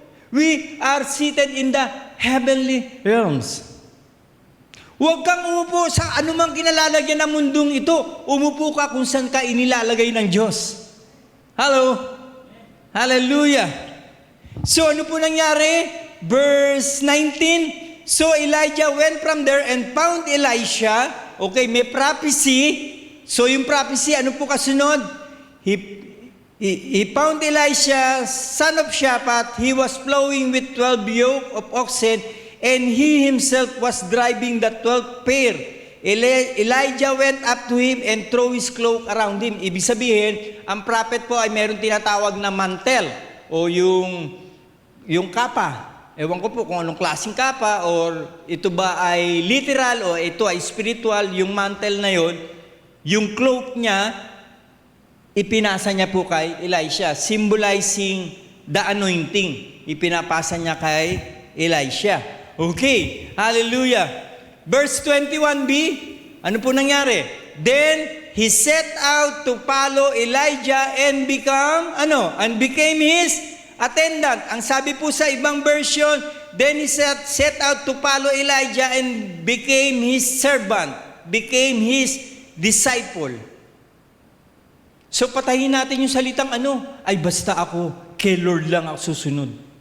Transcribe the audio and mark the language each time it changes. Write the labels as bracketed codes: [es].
[en] We are seated in the heavenly realms. [tl] Huwag kang umupo sa anumang kinalalagyan ng mundong ito. Umupo ka kung saan ka inilalagay ng Diyos. Hello? Hallelujah. So ano po nangyari? [en] Verse 19, so Elijah went from there and found Elisha. [tl] Okay, may prophecy. So yung prophecy, ano po kasunod? [en] He found Elisha, son of Shaphat. He was plowing with 12 yoke of oxen, and he himself was driving the 12th pair. Elijah went up to him and threw his cloak around him. [tl] Ibig sabihin, ang prophet po ay meron tinatawag na mantel o yung kapa. Ewan ko po kung anong klaseng kapa or ito ba ay literal o ito ay spiritual. Yung mantle na yon, yung cloak niya, ipinasa niya po kay Elisha, [en] symbolizing the anointing. [tl] Ipinapasa niya kay Elisha. Okay, hallelujah. Verse 21b, ano po nangyari? [en] Then he set out to follow Elijah and became his attendant. [tl] Ang sabi po sa ibang version, [en] then he set out to follow Elijah and became his servant, became his disciple. [tl] So patayin natin yung salitang ay basta ako, kay Lord lang ako susunod.